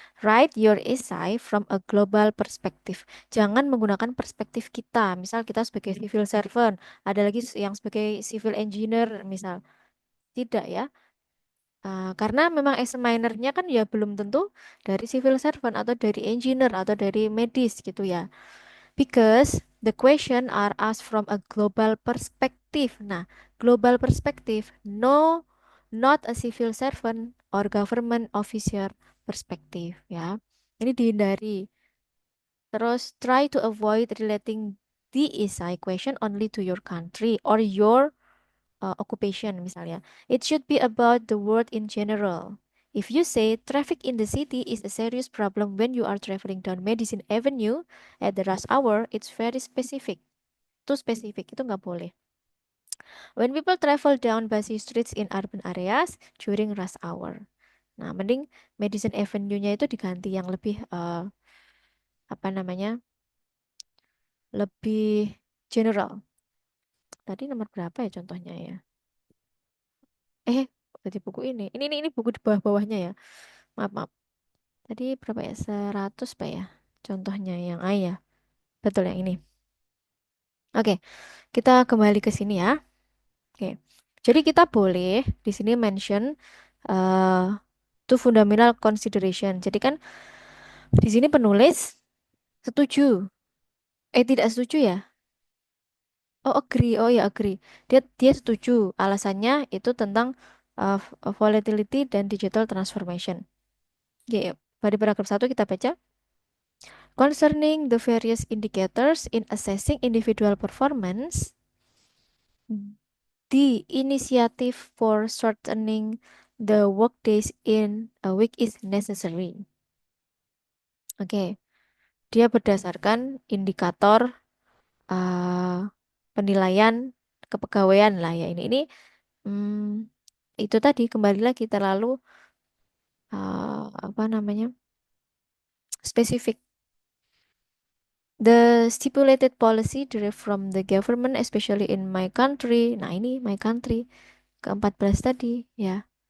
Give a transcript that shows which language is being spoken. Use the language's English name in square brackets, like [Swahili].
[English] Write your essay from a global perspective. [Indonesian] Jangan menggunakan perspektif kita. Misal kita sebagai civil servant, ada lagi yang sebagai civil engineer misal. Tidak ya. Karena memang examinernya kan ya belum tentu dari civil servant atau dari engineer atau dari medis gitu ya. [English] Because the question are asked from a global perspective. Nah, global perspective, no, not a civil servant or government officer perspective ya. [Indonesian] Ini dihindari. [English] Terus try to avoid relating the essay question only to your country or your occupation misalnya. It should be about the world in general. If you say traffic in the city is a serious problem when you are traveling down Madison Avenue at the rush hour, it's very specific. Too specific, [Indonesian] itu nggak boleh. [English] When people travel down busy streets in urban areas during rush hour. [Indonesian] Nah, mending Madison Avenue-nya itu diganti yang lebih apa namanya? Lebih general. Tadi nomor berapa ya contohnya ya? Eh, berarti buku ini. Ini buku di bawah-bawahnya ya. Maaf. Tadi berapa ya? 100 Pak ya. Contohnya yang A ya. Betul yang ini. Oke, kita kembali ke sini ya. Oke. Jadi kita boleh di sini mention eh [English] to fundamental consideration. [Indonesian] Jadi kan di sini penulis setuju. Tidak setuju ya? Oh, agree. Oh ya, agree. Dia setuju. Alasannya itu tentang volatility dan digital transformation. Oke, pada paragraf satu kita baca. [English] Concerning the various indicators in assessing individual performance, the initiative for shortening the workdays in a week is necessary. [Indonesian] Oke, dia berdasarkan indikator uh, penilaian kepegawaian lah ya ini. Hmm, itu tadi kembali lagi terlalu apa namanya spesifik. [English] The stipulated policy derived from the government, especially in my country. [Indonesian] Nah, ini my country ke-14 tadi, ya.